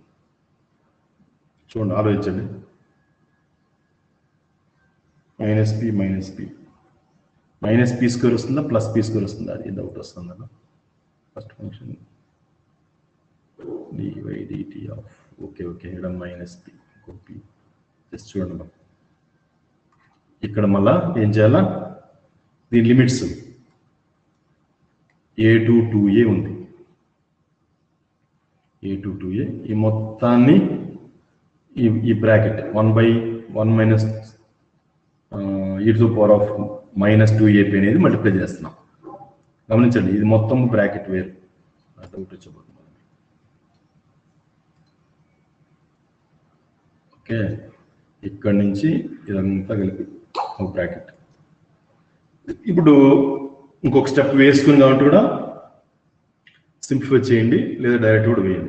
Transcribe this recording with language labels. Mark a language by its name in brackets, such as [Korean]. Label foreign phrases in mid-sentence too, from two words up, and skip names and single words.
[Telugu] చూడండి, ఆలోచించండి, మైనస్ p² వస్తుందా ప్లస్ p² వస్తుందా, అది డౌట్ వస్తుంది అన్న. [English] first function dy/dt of, okay, [Telugu] ఇక్కడ మైనస్ p, జస్ట్ చూడండి. ఇక్కడ మళ్ళా ఏం చేయాలా, దీని లిమిట్స్ [English] a to 2a [Telugu] ఉంది, [English] a to 2a, [Telugu] ఈ మొత్తాన్ని ఈ బ్రాకెట్ [English] 1/1 minus e to the power of minus 2ap [Telugu] అనేది మల్టిప్లై చేస్తున్నాం. గమనించండి, ఇది మొత్తం బ్రాకెట్ వేరు, డౌట్ వచ్చబోతుంది. ఓకే, ఇక్కడ నుంచి ఇదంతా కలిపి ఒక బ్రాకెట్. ఇప్పుడు ఇంకొక స్టెప్ వేసుకుని కాబట్టి కూడా సింప్లిఫై చేయండి, లేదా డైరెక్ట్ కూడా వేయండి.